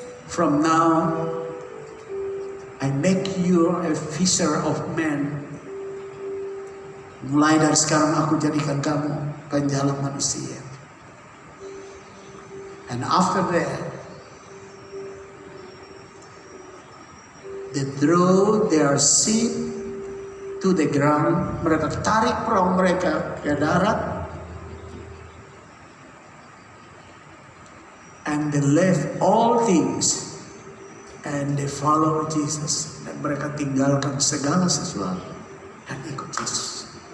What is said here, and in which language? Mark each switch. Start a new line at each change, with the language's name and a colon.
English: From now, I make you a fisher of men.
Indonesian: Mulai dari sekarang aku jadikan kamu penjala manusia.
English: And after that, they throw their ship to the ground.
Indonesian: Mereka tarik perahu mereka ke darat.
English: And they left all things and they follow Jesus.
Indonesian: Dan mereka tinggalkan segala sesuatu dan ikut Yesus.